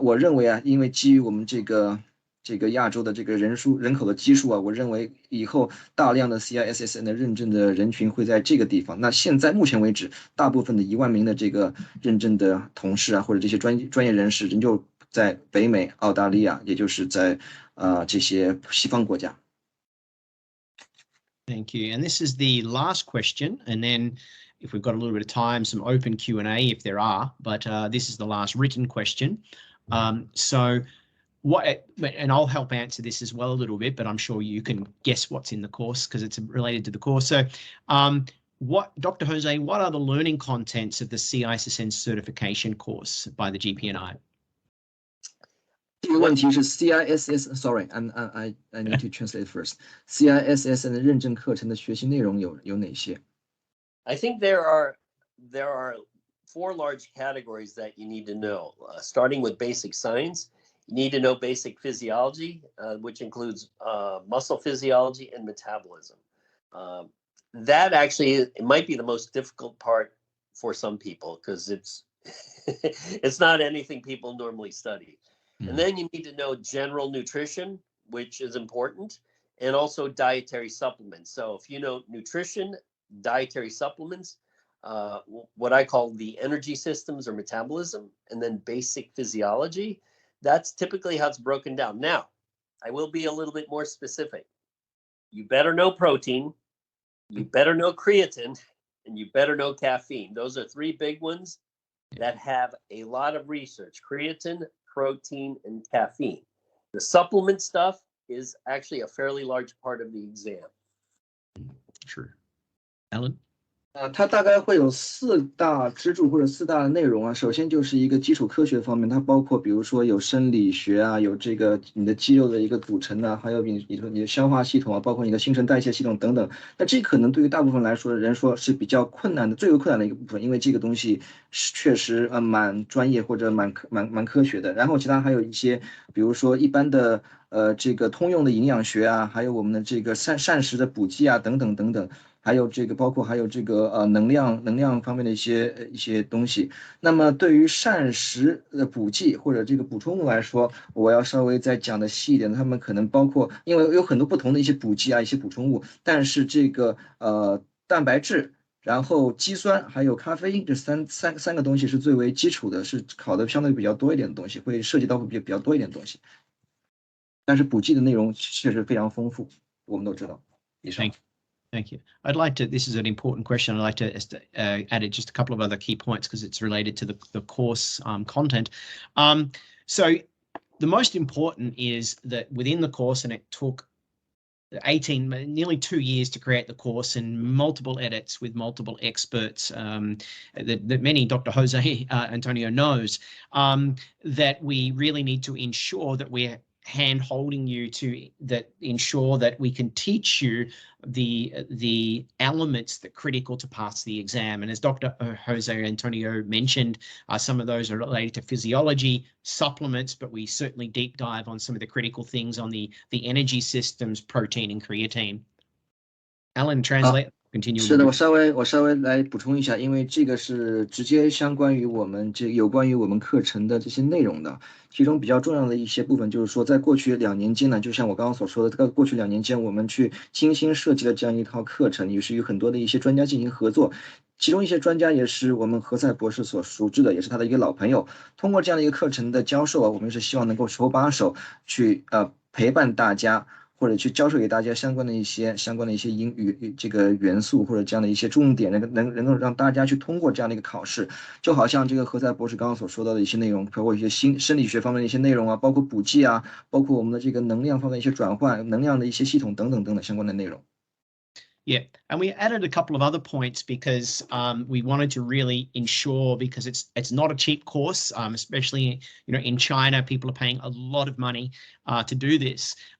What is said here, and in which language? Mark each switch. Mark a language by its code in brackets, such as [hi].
[zh] 我认为啊，因为基于我们这个亚洲的这个人口的基数啊，我认为以后大量的 CISSN 的认证的人群会在这个地方。那现在目前为止，大部分的1万名的这个认证的同事啊，或者这些专业人士，仍旧在北美、澳大利亚，也就是在这些西方国家。 [en] Thank you. And this is the last question, and then if we've got a little bit of time, some open Q&A if there are, but this is the last written question. And I'll help answer this as well a little bit, but I'm sure you can guess what's in the course because it's related to the course. So Dr. Jose, what are the learning contents of the CISSN certification course by the GPNi? [zh] 这个问题是 [en] CISSN，sorry, I need to translate first. [zh] CISSN 的认证课程的学习内容有哪些？ [en] I think there are 4 large categories that you need to know, starting with basic science. You need to know basic physiology, which includes muscle physiology and metabolism. That actually, it might be the most difficult part for some people because it's not anything people normally study. And then you need to know general nutrition, which is important, and also dietary supplements. So if you know nutrition, dietary supplements, what I call the energy systems or metabolism, and then basic physiology, that's typically how it's broken down. Now, I will be a little bit more specific. You better know protein, you better know creatine, and you better know caffeine. Those are 3 big ones that have a lot of research: creatine, protein, and caffeine. The supplement stuff is actually a fairly large part of the exam. True. Alan? [zh] 它大概会有4大支柱或者4大内容啊。首先就是一个基础科学方面，它包括比如说有生理学啊，有这个你的肌肉的一个组成啊，还有你的消化系统啊，包括你的新陈代谢系统等等。那这可能对于大部分人说是比较困难的，最为困难的一个部分，因为这个东西确实蛮专业或者蛮科学的。然后其他还有一些，比如说一般的这个通用的营养学啊，还有我们的这个膳食的补剂啊，等等等等。还有这个包括还有这个能量方面的一些东西。那么对于膳食的补剂或者这个补充物来说，我要稍微再讲的细一点，他们可能包括，因为有很多不同的一些补剂啊，一些补充物，但是这个蛋白质，然后肌酸还有咖啡因这三个东西是最为基础的，是考的相对比较多一点的东西，会涉及到比较多一点的东西。但是补剂的内容确实非常丰富，我们都知道。以上。 [en] Thank you. I'd like to, this is an important question. I'd like to add just a couple of other key points because it's related to the course content. So the most important is that within the course, and it took nearly 2 years to create the course and multiple edits with multiple experts that many Dr. Jose Antonio knows, that we really need to ensure that we're hand-holding you to ensure that we can teach you the elements that are critical to pass the exam. And as Dr. Jose Antonio mentioned, some of those are related to physiology, supplements, but we certainly deep dive on some of the critical things on the energy systems, protein and creatine. Alan, translate. Continue. [zh] 是的，我稍微来补充一下，因为这个是直接相关于我们有关于我们课程的这些内容的。其中比较重要的一些部分就是说，在过去2年间呢，就像我刚刚所说的，在过去2年间，我们去精心设计了这样一套课程，也是与很多的一些专家进行合作。其中一些专家也是我们何塞博士所熟知的，也是他的一个老朋友。通过这样的一个课程的教授啊，我们是希望能够手把手去陪伴大家，或者去教授给大家相关的一些英语这个元素或者这样的一些重点，能够让大家去通过这样的一个考试。就好像这个何塞博士刚刚所说到的一些内容，包括一些生理学方面的一些内容啊，包括补剂啊，包括我们的这个能量方面的一些转换、能量的一些系统等等等等相关的内容。 [en] Yeah, and we added a couple of other points because we wanted to really ensure, because it's not a cheap course, especially in China, people are paying a lot of money to do this.